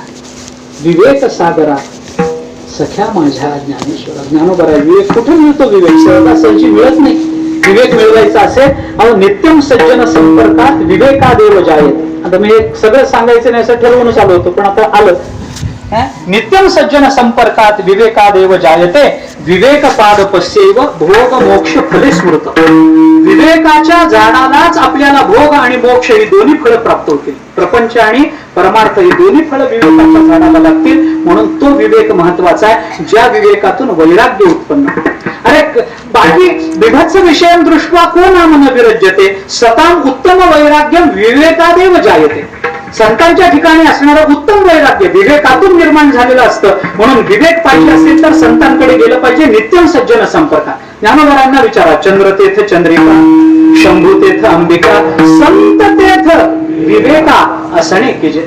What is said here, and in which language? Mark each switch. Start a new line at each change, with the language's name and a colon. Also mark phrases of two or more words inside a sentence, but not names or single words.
Marathi: विवेक सागरा सख्या माझ्या ज्ञानेश्वरा. ज्ञानोबाराय विवेक कुठे मिळतो? विवेक सहजासहजी मिळत नाही. विवेक मिळवायचा असेल अहो
Sanskrit: नित्यम सज्जन संपर्कात विवेकादेव जायते.
Marathi: आता मी सगळं सांगायचं नाही असं ठरवूनच आलो होतो, पण आता आलं.
Sanskrit: नित्यम सज्जन संपर्कात विवेकादेव जायते, विवेक पाद पश्यैव भोग मोक्ष फले स्मृत.
Marathi: विवेकाच्या झाडालाच आपल्याला भोग आणि मोक्ष ही दोन्ही फळं प्राप्त होतील. प्रपंच आणि परमार्थ ही दोन्ही फळं विवेकाच्या झाडाला लागतील. म्हणून तो विवेक महत्वाचा आहे, ज्या विवेकातून वैराग्य उत्पन्न.
Sanskrit: अरे बाकी विभत्स विषयं दृष्ट्वा को नाम न विरज्यते, सताम उत्तम वैराग्यम विवेकादेव जायते.
Marathi: संतांच्या ठिकाणी असणारं उत्तम वैराग्य विवेकातून निर्माण झालेलं असतं. म्हणून विवेक पाहिजे असेल तर संतांकडे गेलं पाहिजे,
Sanskrit: नित्यम सज्जन संपर्कात.
Marathi: ज्ञानोबारांना विचारा, चंद्रतीर्थ चंद्रिका, शंभूतीर्थ अंबिका, संत तीर्थ विवेका असणे की जे.